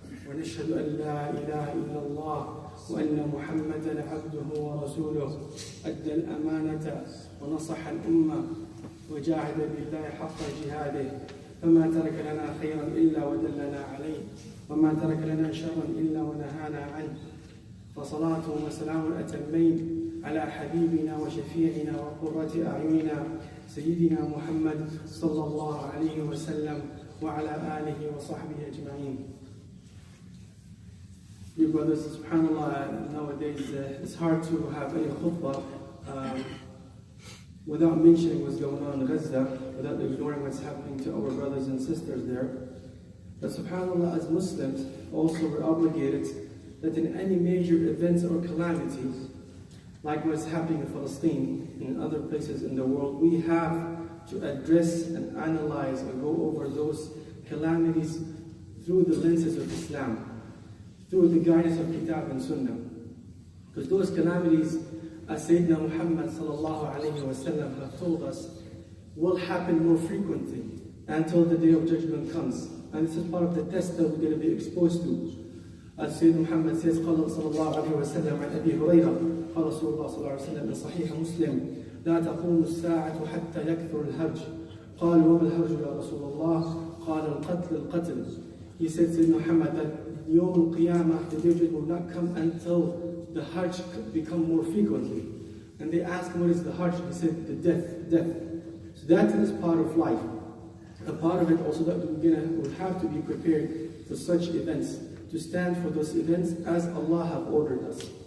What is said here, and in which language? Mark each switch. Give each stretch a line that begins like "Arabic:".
Arabic: ونشهد أن لا إله إلا الله وأن محمدا عبده ورسوله أدى الأمانة ونصح الأمة وجاهد بالله حق جهاده فما ترك لنا خيرا إلا ودلنا عليه وما ترك لنا شرا إلا ونهانا عنه. فصلاة وسلام أتمين على حبيبنا وشفيعنا وقرة أعيننا سيدنا محمد صلى الله عليه وسلم وعلى آله وصحبه أجمعين.
English: Dear brothers, subhanAllah, nowadays it's hard to have any khutbah without mentioning what's going on in Gaza, without ignoring what's happening to our brothers and sisters there. But subhanAllah, as Muslims, also we're obligated that in any major events or calamities, like what's happening in Palestine and other places in the world, we have to address and analyze and go over those calamities through the lenses of Islam, through the guidance of Kitab and Sunnah. Because those calamities, as Sayyidina Muhammad sallallahu alayhi wa sallam have told us, will happen more frequently until the day of judgment comes. And this is part of the test that we're going to be exposed to. As Sayyidina Muhammad says,
Arabic: قال صلى الله عليه وسلم عن أبي هريرة قال رسول الله صلى الله عليه وسلم من صحيح مسلم لا تقوم الساعة حتى يكثر الهرج. قال وما الهرج يا رسول الله؟ قال القتل.
English: He said, Sayyidina Muhammad, that Yawm al-Qiyamah, the day of judgment, will not come until the Hajj become more frequently. And they asked, what is the Hajj? He said, the death. So that is part of life. A part of it also that we'll have to be prepared for such events, to stand for those events as Allah have ordered us.